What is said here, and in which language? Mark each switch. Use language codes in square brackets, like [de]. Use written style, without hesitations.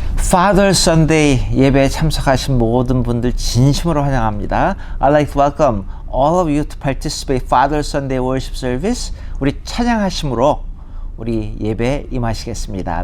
[ko] Father Sunday 예배에 참석하신 모든 분들 진심으로 환영합니다. [en] I'd like to welcome all of you to participate Father Sunday worship service. [ko] 우리 찬양하심으로 우리 예배에 임하시겠습니다.